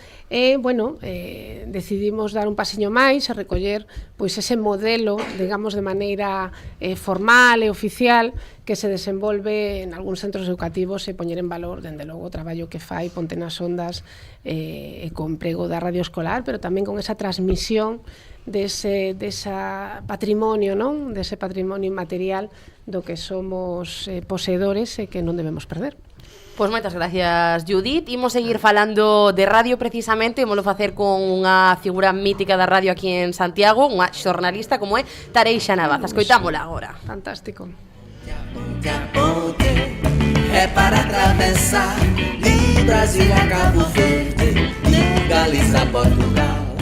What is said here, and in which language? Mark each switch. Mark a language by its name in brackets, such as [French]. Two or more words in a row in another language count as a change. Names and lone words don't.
[Galician] Bueno, decidimos dar un pasiño máis e recoller pois ese modelo, digamos, de maneira formal e oficial que se desenvolve en algúns centros educativos e poñer en valor, dende logo, o traballo que fai Ponte nas Ondas con emprego da radio escolar, pero tamén con esa transmisión dese patrimonio, non? Dese patrimonio inmaterial do que somos poseedores e que non debemos perder. Pois moitas gracias, Judith. Imos seguir falando de radio precisamente, imolo facer con unha figura mítica da radio aquí en Santiago, unha xornalista como é Tareixa Navaza. Escoitámola agora. Fantástico. [Portuguese] É para atravessar de Brasil a Cabo Verde, de Galiza a Portugal.